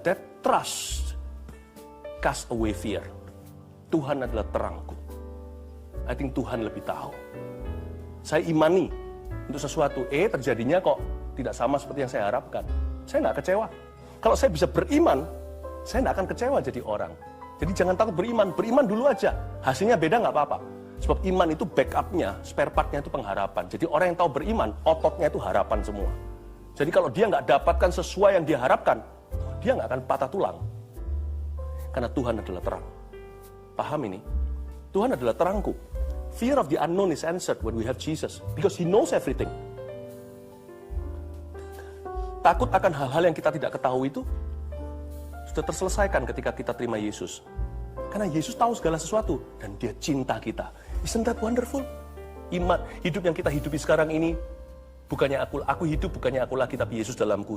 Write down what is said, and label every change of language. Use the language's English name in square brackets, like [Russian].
[English] That trust cast away fear. [Indonesian] Tuhan adalah terangku. I think Tuhan lebih tahu. Saya imani untuk sesuatu, terjadinya kok tidak sama seperti yang saya harapkan. Saya nggak kecewa. Kalau saya bisa beriman, saya nggak akan kecewa jadi orang. Jadi jangan takut beriman dulu aja. Hasilnya beda nggak apa-apa. Sebab iman itu backupnya, spare partnya itu pengharapan. Jadi orang yang tahu beriman, ototnya itu harapan semua. Jadi kalau dia nggak dapatkan sesuai yang dia harapkan, dia nggak akan patah tulang. Karena Tuhan adalah terang. Paham ini? Tuhan adalah terangku. [English] Fear of the unknown is answered when we have Jesus. Because He knows everything. [Indonesian] Takut akan hal-hal yang kita tidak ketahui itu sudah terselesaikan ketika kita terima Yesus. Karena Yesus tahu segala sesuatu dan Dia cinta kita. [English] Isn't that wonderful? [Indonesian] Iman, hidup yang kita hidupi sekarang ini, bukannya aku hidup, bukannya aku lagi, tapi Yesus dalamku.